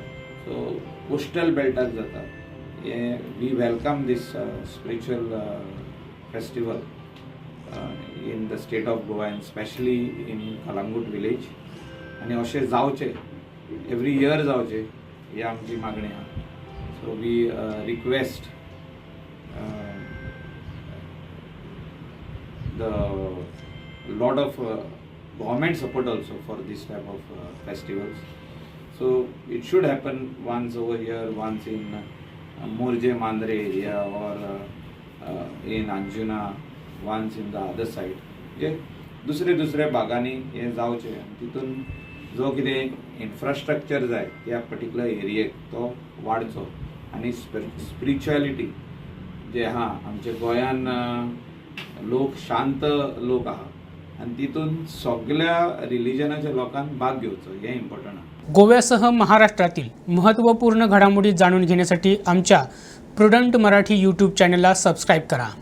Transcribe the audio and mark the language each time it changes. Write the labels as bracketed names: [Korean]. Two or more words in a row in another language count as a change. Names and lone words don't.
[English] so coastal beltak [Konkani] जाता हे [English] we welcome this spiritual festival in the state of Goa and specially in Calangute village [Konkani] आनी अशें जावचें [English] every year [Konkani] जावचें ही आमची मागणी आहा. [English] so we request the lot of government support also for this type of festivals. So it should happen once over here, once in Morje Mandre area or in Anjuna, once in the other side. [Konkani] जे दुसरे भागांनी हे जावचे तितून जो कितें इन्फ्रास्ट्रक्चर जाय त्या [English] particular areak [Konkani] तो वाडचो आनी स्पिरिच्युअलिटी जे आहा आमच्या गोंयान लोक शांत लोक आहात आणि तितून सगळ्या रिलिजनाच्या लोकांक भाग घेवचो हे इम्पॉर्टंट आहा. [Marathi] गोव्यासह महाराष्ट्रातील महत्त्वपूर्ण घडामोडी जाणून घेण्यासाठी आमच्या प्रुडंट मराठी यूट्यूब [English] channella subscribe [Marathi] करा.